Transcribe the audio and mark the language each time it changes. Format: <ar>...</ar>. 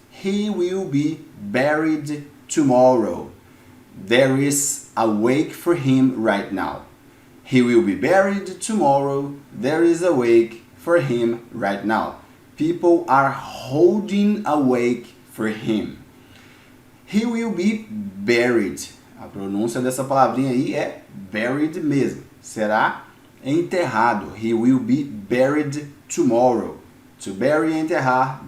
<en>He will be buried tomorrow. There is a wake for him right now. He will be buried tomorrow. There is a wake for him right now. People are holding a wake for him. He will be buried.</en> <pt>A pronúncia dessa palavrinha aí é buried mesmo. Será enterrado.</pt> <en>He will be buried tomorrow. To bury</en> <pt>é enterrar.</pt>